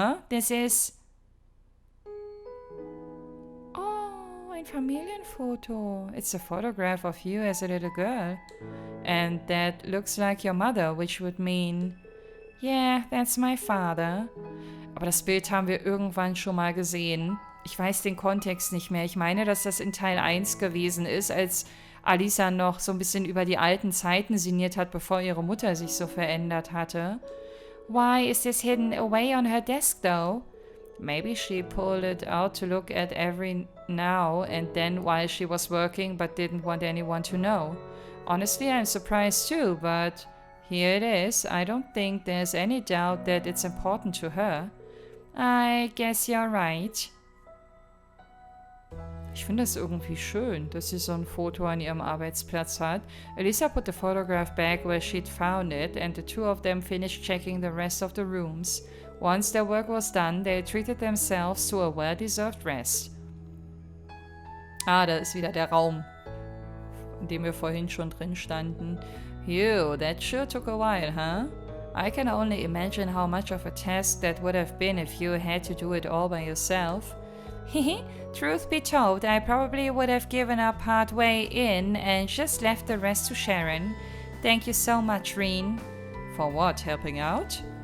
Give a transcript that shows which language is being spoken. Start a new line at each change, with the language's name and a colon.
English: This is...
German: Oh, ein Familienfoto.
English: It's a photograph of you as a little girl. And that looks like your mother, which would mean... Yeah, that's my father.
German: Aber das Bild haben wir irgendwann schon mal gesehen. Ich weiß den Kontext nicht mehr. Ich meine, dass das in Teil 1 gewesen ist, als Alisa noch so ein bisschen über die alten Zeiten sinniert hat, bevor ihre Mutter sich so verändert hatte.
English: Why is this hidden away on her desk, though? Maybe she pulled it out to look at every now and then while she was working, but didn't want anyone to know. Honestly, I'm surprised too, but here it is. I don't think there's any doubt that it's important to her. I guess you're right.
German: Ich finde das irgendwie schön, dass sie so ein Foto an ihrem Arbeitsplatz hat.
English: Alisa put the photograph back where she'd found it, and the two of them finished checking the rest of the rooms. Once their work was done, they treated themselves to a well-deserved rest.
German: Ah, da ist wieder der Raum, in dem wir vorhin schon drin standen.
English: Phew, that sure took a while, huh? I can only imagine how much of a task that would have been if you had to do it all by yourself. Hehe, truth be told, I probably would have given up halfway in and just left the rest to Sharon. Thank you so much, Reen. For what, helping out?